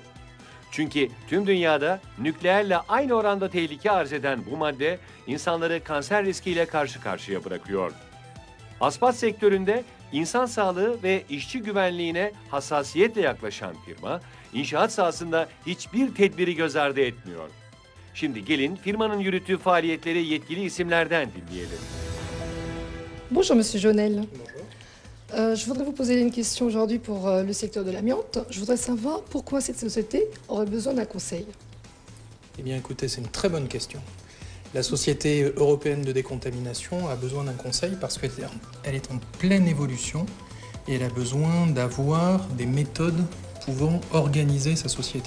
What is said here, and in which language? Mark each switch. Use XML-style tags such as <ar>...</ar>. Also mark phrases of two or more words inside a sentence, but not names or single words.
<tr>Çünkü tüm dünyada nükleerle aynı oranda tehlike arz eden bu madde, insanları kanser riskiyle karşı karşıya bırakıyor. Aspas sektöründe insan sağlığı ve işçi güvenliğine hassasiyetle yaklaşan firma, inşaat sahasında hiçbir tedbiri göz ardı etmiyor. Şimdi gelin firmanın yürüttüğü faaliyetleri yetkili isimlerden dinleyelim.</tr> <fr>Bonjour Monsieur Jonel. Je voudrais vous poser une question aujourd'hui pour le secteur de l'amiante. Je voudrais savoir pourquoi cette société aurait besoin d'un conseil. Eh bien écoutez, c'est une très bonne question. La Société européenne de décontamination a besoin d'un conseil parce qu'elle est en pleine évolution et elle a besoin d'avoir des méthodes pouvant organiser sa société.</fr>